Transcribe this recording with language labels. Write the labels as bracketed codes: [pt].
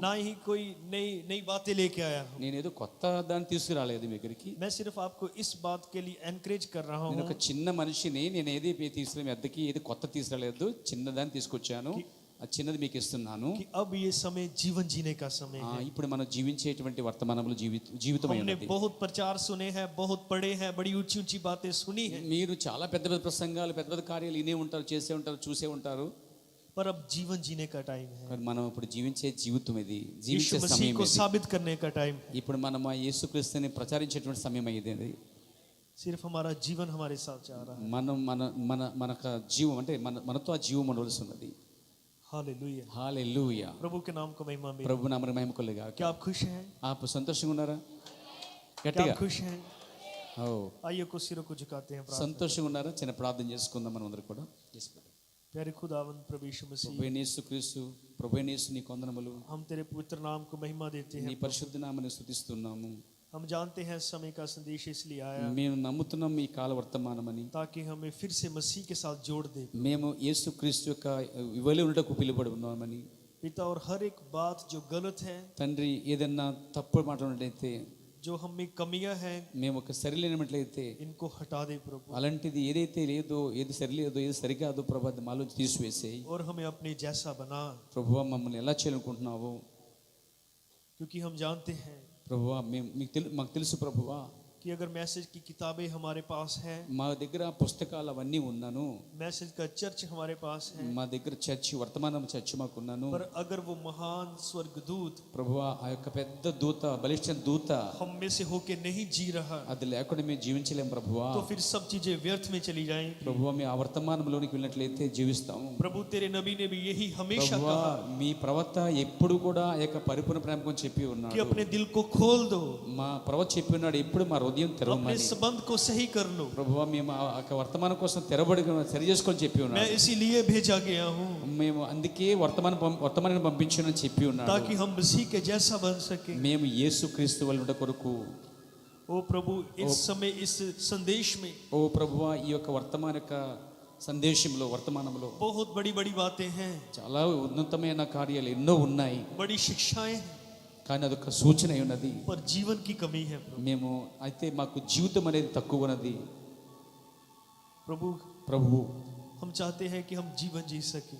[hi] ना ही कोई नई बातें लेके आया हूँ। [te] నేను ఏదో కొత్త దాన్ని తీసుకురాలేదు మీ దగ్గరికి. [hi] मैं सिर्फ आपको इस बात के लिए एनकरेज कर रहा [te] నేను [hi] हूँ। [te] ఒక చిన్న మనిషిని, నేను ఏది తీసుకురా మీ అద్దెకి ఏది కొత్త తీసుకురాలేదు, చిన్నదాన్ని తీసుకొచ్చాను. ఆ చిన్నది మీకు ఇస్తున్నాను. [hi] कि अब ये समय जीवन जीने का समय है। [te] ఇప్పుడు మనం జీవించేటువంటి వర్తమానంలో జీవితం [hi] हमने बहुत प्रचार सुने हैं, बहुत पढ़े हैं, बड़ी ऊंची ऊंची बातें सुनी हैं। [te] మీరు చాలా పెద్ద పెద్ద ప్రసంగాలు, పెద్ద పెద్ద కార్యాలు వినే ఉంటారు, చేసే ఉంటారు, చూసే ఉంటారు. [hi] पर अब जीवन जीने का टाइम है। [te] కానీ మనం ఇప్పుడు జీవించే జీవితం ఇది, [hi] यीशु [te] జీవించే [hi] मसीह [te] సమయం [hi] को [te] ఇది. [hi] साबित करने का टाइम है। [te] ఇప్పుడు మనం ఆ యేసుక్రీస్తుని ప్రచారించేటువంటి సమయం ఇది. [hi] सिर्फ हमारा जीवन हमारे साथ जा रहा है। [te] మనం మనకు జీవం అంటే మనతో ఆ జీవం ఉండవలసి ఉన్నది. [hi] हालेलुया। [te] హల్లెలూయా. [hi] प्रभु के नाम को महिमा मिले। [te] ప్రభు నామమునకు మహిమ కలుగుగాక. [hi] क्या आप खुश हैं? आप [te] సంతోషంగా ఉన్నారా? [hi] क्या [te] గట్టిగా [hi] आप खुश हैं? ఓ आइए को सिरों को झुकाते हैं। प्रार्थना। [te] సంతోషంగా ఉన్నారా? చిన్న ప్రార్థన చేసుకుందాం మనం అందరూ కూడా. [hi] प्यारे खुदावंद प्रभु यीशु मसीह, [te] ప్రభువైన యేసుక్రీస్తు, ప్రభువైన యేసు నీ వందనములు. [hi] हम तेरे पवित्र नाम को महिमा देते [te] నీ [hi] हैं। [te] పరిశుద్ధ నామమును స్తుతిస్తున్నాము. [hi] हम जानते हैं समय का संदेश इसलिए आया [te] మేము నమ్ముతున్నాం ఈ కాల వర్తమానమని. [hi] ताकि हमें फिर से मसीह के साथ जोड़ दे [te] మేము యేసుక్రీస్తు యొక్క ఇవలి ఉండటకు పిలువబడి ఉన్నామని. [hi] पिता। और हर एक बात जो गलत है, [te] తండ్రి, ఏదన్నా తప్పు మాట్లాడినట్లయితే, [hi] जो हम में कमियां हैं, [te] మేము ఒక సరిలేనట్లయితే [hi] इनको हटा दे प्रभु। [te] అలాంటిది ఏదైతే లేదో, ఏది సరిలేదో, ఏది సరికాదో ప్రభు అది మాలోంచి తీసివేసేయి. [hi] और हमें अपने जैसा बना, [te] ప్రభువా మమ్మల్ని ఎలా చేయాలనుకుంటున్నావో. [hi] क्योंकि हम जानते हैं [te] ప్రభువా మాకు తెలుసు ప్రభువా, [hi] कि अगर मैसेज की किताबें हमारे पास हैं, [te] మా దగ్గర పుస్తకాలు అవన్నీ ఉన్నాను, [hi] मैसेज का चर्च हमारे पास है, [te] మా దగ్గర చర్చి, వర్తమానం చర్చి మాకున్నాను. [hi] पर अगर वो महान स्वर्गदूत [te] ప్రభువా ఆ యొక్క పెద్ద దూత, బలిష్ట దూత [hi] हम में से होके नहीं जी रहा, [te] అది లేకుండా మేము జీవించలేం ప్రభువా. [hi] तो फिर सब चीजें व्यर्थ में चली जाएंगी। [te] ప్రభువా మేము ఆ వర్తమానంలోనికి వెళ్ళినట్లయితే జీవిస్తాము. [hi] प्रभु तेरे नबी ने भी यही हमेशा [te] ప్రభువా [hi] कहा [te] మీ ప్రవక్త ఎప్పుడు కూడా ఆ యొక్క పరిపూర్ణ ప్రేమ గురించి చెప్పి [hi] कि [te] ఉన్నాడు. [hi] अपने दिल को खोल दो, [te] మా ప్రవక్త చెప్పి ఉన్నాడు, ఎప్పుడు మా హృదయం [hi] अपने [te] తెరవమని. [hi] संबंध को सही कर लो। [te] ప్రభువా మేము ఆ యొక్క వర్తమానం కోసం తెరబడి సరి చేసుకొని చెప్పి [hi] मैं [te] ఉన్నాడు. [hi] इसीलिए भेजा गया हूँ [te] మేము అందుకే వర్తమానాన్ని పంపించానని చెప్పి ఉన్నాడు. [hi] ताकि हम मसीह के जैसा बन सके। [te] మేము యేసుక్రీస్తు వలె ఉండ కొరకు. [hi] ओ प्रभु, इस समय इस संदेश में [te] ఓ ప్రభువా ఈ యొక్క సందేశంలో, వర్తమానంలో [hi] बहुत बड़ी बड़ी बातें हैं, [te] చాలా ఉన్నతమైన కార్యాలు ఎన్నో ఉన్నాయి. [hi] बड़ी शिक्षाएं हैं, [te] కానీ అదొక సూచన అయి ఉన్నది. [hi] पर जीवन की कमी है प्रभु। [te] మేము అయితే మాకు జీవితం అనేది తక్కువ ఉన్నది. [hi] प्रभु [te] ప్రభు [hi] हम चाहते हैं कि हम जीवन जी सके।